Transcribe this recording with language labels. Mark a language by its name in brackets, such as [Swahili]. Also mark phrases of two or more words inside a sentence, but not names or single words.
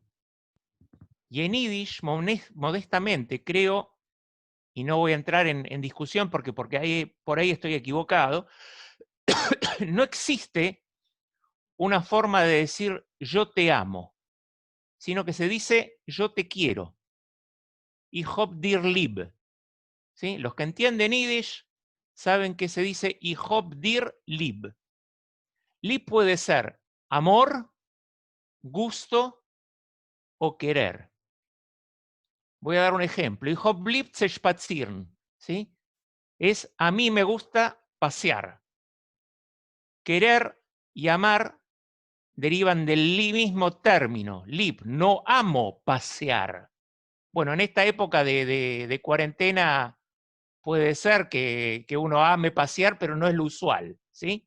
[Spanish] Y en Yiddish, modestamente, creo, y no voy a entrar en discusión porque por ahí estoy equivocado, no existe una forma de decir yo te amo, sino que se dice yo te quiero. [Yiddish] Ich hab dir lieb. [Spanish] ¿Sí? Los que entienden Yiddish saben que se dice [Yiddish] Ich hab dir lieb. [Spanish] Lieb puede ser amor, gusto o querer. Voy a dar un ejemplo. [Yiddish] Ich hab lieb zu spazieren. [Spanish] ¿Sí? Es a mí me gusta pasear. Querer y amar derivan del mismo término, lieb, no amo pasear. Bueno, en esta época de cuarentena puede ser que uno ame pasear, pero no es lo usual, ¿sí?